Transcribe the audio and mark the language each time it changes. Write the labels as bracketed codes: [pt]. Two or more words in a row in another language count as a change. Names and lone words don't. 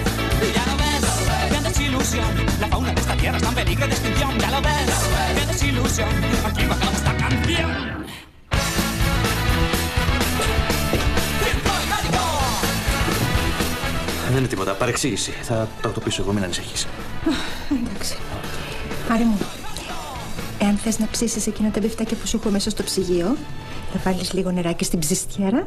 [es] Ya lo ves, qué desilusión. La fauna de esta tierra está en peligro de extinción. Ya lo ves, qué desilusión. Aquí va a acabar esta canción. [el] Δεν είναι τίποτα, παρεξήγηση. Θα το πείσω εγώ, μην ανησυχείς. Εντάξει. Άρη μου, εάν θες να ψήσεις εκείνα τα μπιφτάκια που σου έχω μέσα στο ψυγείο, θα βάλεις λίγο νεράκι στην ψιστιέρα.